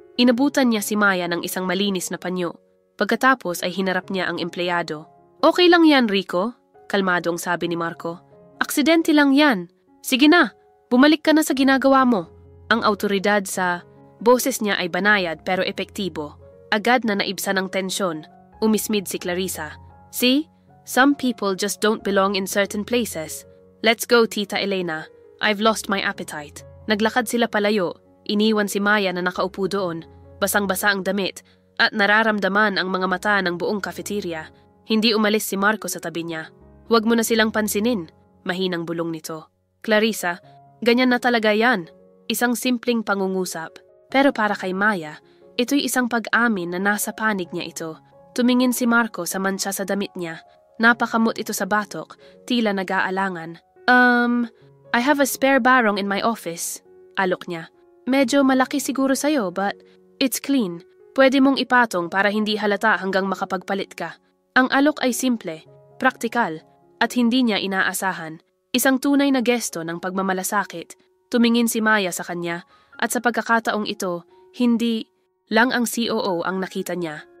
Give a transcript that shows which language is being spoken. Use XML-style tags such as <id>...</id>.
<tl>Inabutan niya si Maya ng isang malinis na panyo. Pagkatapos ay hinarap niya ang empleyado. "Okay lang yan, Rico," kalmadong sabi ni Marco. "Aksidente lang yan. Sige na, bumalik ka na sa ginagawa mo." Ang autoridad sa boses niya ay banayad pero epektibo. Agad na naibsan ng tensyon. Umismid si Clarissa. "See?</tl> <en>Some people just don't belong in certain places. Let's go, Tita Elena. I've lost my appetite."</en> <tl>Naglakad sila palayo. Iniwan si Maya na nakaupo doon. Basang-basa ang damit at nararamdaman ang mga mata ng buong cafeteria. Hindi umalis si Marco sa tabi niya. "Huwag mo na silang pansinin," mahinang bulong nito. "Clarissa, ganyan na talaga yan." Isang simpleng pangungusap. Pero para kay Maya, ito'y isang pag-amin na nasa panig niya ito. Tumingin si Marco sa mansa sa damit niya. Napakamot ito sa batok, tila nag-aalangan.</tl> <en>I have a spare barong in my office,"</en> <tl>alok niya. "Medyo malaki siguro sa'yo,</tl> <en>but it's clean.</en> <tl>Pwede mong ipatong para hindi halata hanggang makapagpalit ka." Ang alok ay simple, praktikal, at hindi niya inaasahan. Isang tunay na gesto ng pagmamalasakit. Tumingin si Maya sa kanya at sa pagkakataong ito, hindi lang ang COO ang nakita niya.</tl>